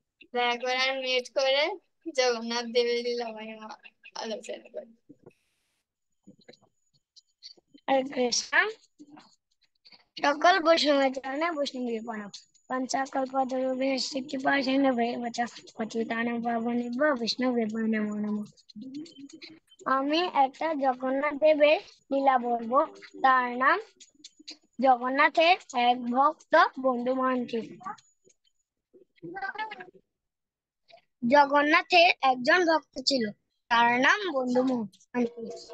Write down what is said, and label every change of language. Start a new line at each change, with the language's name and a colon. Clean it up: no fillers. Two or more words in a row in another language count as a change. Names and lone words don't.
Bangla: দয়া করে মিউট করে জগন্নাথ দেবের লীলা মহিমা আলোচনা করি। হরে কৃষ্ণ। সকল বৈষ্ণবের চরণে বৈষ্ণবী প্রণাম।
Sanskrit: পঞ্চাকল্পতরুভ্যশ্চ কৃপাসিন্ধুভ্যেব চ পতিতানাং পাবনেভ্যো বৈষ্ণবেভ্যো নমো নমঃ।
Bangla: আমি একটা জগন্নাথ দেবের লীলা বলবো। তার নাম জগন্নাথের এক ভক্ত বন্ধু মহান্তি। জগন্নাথের একজন ভক্ত ছিল, তার নাম বন্ধু মহান্তি।